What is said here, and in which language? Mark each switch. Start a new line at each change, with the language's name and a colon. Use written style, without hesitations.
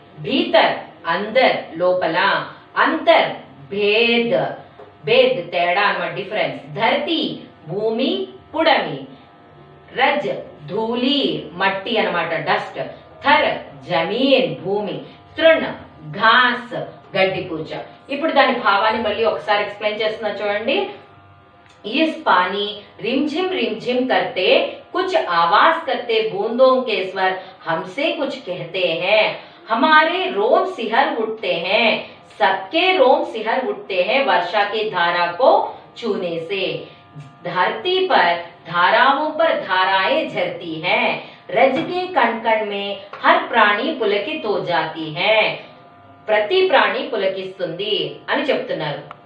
Telugu: భీతర్, అందర్, లోపల. అంతర్, భేద్, భేద్ తేడా అన్నమాట, డిఫరెన్స్. ధరతి, భూమి, పుడమి. రజ్, ధూళి, మట్టి అన్నమాట, డస్ట్. థర్, జమీన్, భూమి. తృణ్, ఘాస్, గడ్డి పూచ. ఇప్పుడు దాని భావాన్ని మళ్ళీ ఒకసారి ఎక్స్ప్లెయిన్ చేస్తున్నా చూడండి.
Hindi: इस पानी रिमझिम रिमझिम करते, कुछ आवाज करते बूंदों के स्वर हमसे कुछ कहते हैं. हमारे रोम सिहर उठते हैं, सबके रोम सिहर उठते हैं वर्षा की धारा को छूने से. धरती पर धाराओं पर धाराएं झरती हैं, रज के कण कण में हर प्राणी पुलकित हो जाती है.
Telugu: ప్రతి ప్రాణి పులకిస్తుంది అని చెప్తున్నారు.